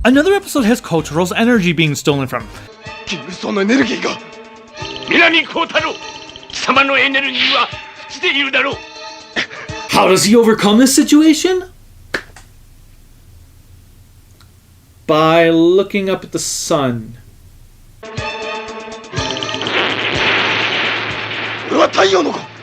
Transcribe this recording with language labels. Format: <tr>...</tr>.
<en>Another episode has Kotaro's energy being stolen from him.</en> <ja>キングストーンのエネルギーが。南光太郎、貴様のエネルギーは尽きているだろう。</ja> <en>How does he overcome this situation? By looking up at the sun.</en> <ja>俺は太陽の子。</ja>